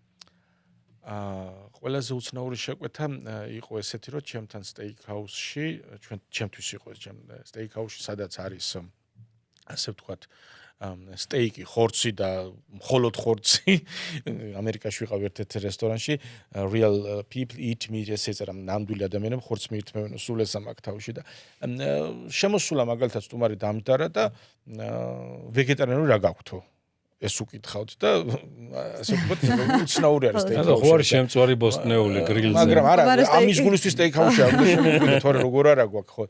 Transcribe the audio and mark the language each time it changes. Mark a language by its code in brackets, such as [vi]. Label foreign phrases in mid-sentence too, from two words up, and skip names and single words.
[ka] ყველაზე უცნაური შეკვეთა იყო ესეთი, რომ ჩემთან სტეიქ-ჰაუსში, ჩემთვის იყო ეს სტეიქ-ჰაუსში, სადაც არის ასე ვთქვათ, სტეიკი, ხორცი და მხოლოდ ხორცი. ამერიკაში ვიყავ ერთ-ერთ რესტორანში, [en] real people eat meat, [ka] ესე ეწერა, ნამდვილი ადამიანები ხორცს მიირთმევენ, სულ ეს ამაკ თავში და შემოსულა მაგალითად სტუმარი დამჯდარა და ვეგეტარიანული რა გაქვთო? ეს უკითხავთ და ასე ვთქვათ, უცნაური არის სტეიქი. და ხო არის შემწვარი ბოსტნეული გრილზე. მაგრამ არა, ამის გულისთვის სტეიქ-ჰაუსში არ უნდა შემოგვიდე, თორე როგორ არა გვაქვს ხო.